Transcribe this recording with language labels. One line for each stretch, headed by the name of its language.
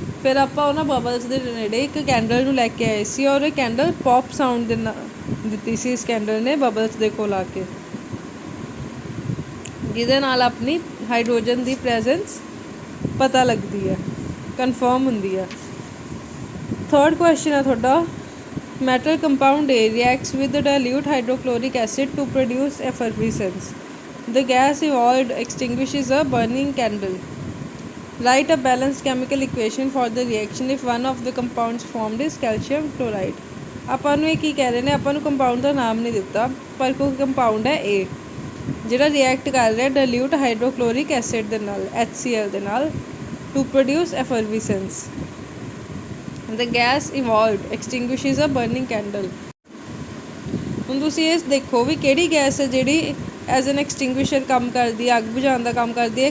Punjabi: ਫਿਰ ਆਪਾਂ ਉਹਨਾਂ ਬਬਲਸ ਦੇ ਨੇੜੇ ਇੱਕ ਕੈਂਡਲ ਨੂੰ ਲੈ ਕੇ ਆਏ ਸੀ ਔਰ ਇਹ ਕੈਂਡਲ ਪੌਪ ਸਾਊਂਡ ਦੇ ਨਾਲ ਦਿੱਤੀ ਸੀ ਇਸ ਕੈਂਡਲ ਨੇ ਬਬਲਸ ਦੇ ਕੋਲ ਆ ਕੇ, ਜਿਹਦੇ ਨਾਲ ਆਪਣੀ ਹਾਈਡਰੋਜਨ ਦੀ ਪ੍ਰੈਜ਼ੈਂਸ ਪਤਾ ਲੱਗਦੀ ਹੈ, ਕਨਫਰਮ ਹੁੰਦੀ ਹੈ। ਥਰਡ ਕੁਐਸਚਨ ਹੈ ਤੁਹਾਡਾ
English: Metal compound A reacts with the dilute hydrochloric acid to produce effervescence. The gas evolved extinguishes a burning candle. Write a balanced chemical equation for the reaction if one of the compounds formed is calcium chloride.
Punjabi: ਆਪਾਂ ਨੂੰ ਇਹ ਕੀ ਕਹਿ ਰਹੇ ਨੇ? ਆਪਾਂ ਨੂੰ compound ਦਾ ਨਾਮ ਨਹੀਂ ਦਿੱਤਾ ਪਰ ਕੋਈ ਕੰਪਾਊਂਡ ਹੈ A ਜਿਹੜਾ ਰਿਐਕਟ ਕਰ ਰਿਹਾ ਡਾਇਲੂਟ ਹਾਈਡਰੋਕਲੋਰਿਕ ਐਸਿਡ ਦੇ ਨਾਲ HCl ਦੇ ਨਾਲ
English: to produce effervescence. The gas evolved extinguishes a burning candle.
Punjabi: ਹੁਣ ਤੁਸੀਂ ਇਹ ਦੇਖੋ ਵੀ ਕਿਹੜੀ ਗੈਸ ਹੈ ਜਿਹੜੀ ਐਜ਼ ਐਨ ਐਕਸਟਿੰਗੁਇਸ਼ਰ ਕੰਮ ਕਰਦੀ ਹੈ, ਅੱਗ ਬੁਝਾਉਣ ਦਾ ਕੰਮ ਕਰਦੀ ਹੈ?